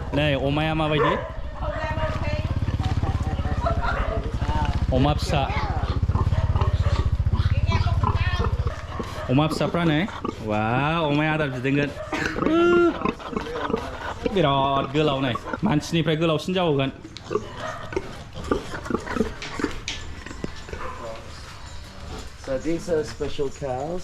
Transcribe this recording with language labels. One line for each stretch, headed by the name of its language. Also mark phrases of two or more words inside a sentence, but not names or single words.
Bodo: Này, omaya mabaidi? Oma pisa. Oma pisafra ne? Wow, omaya आदार बिदोंगोन. बिराद गोलाव नाय. मानसिनिफ्राय गोलावसिन जाबावगोन.
English: So these are special cows.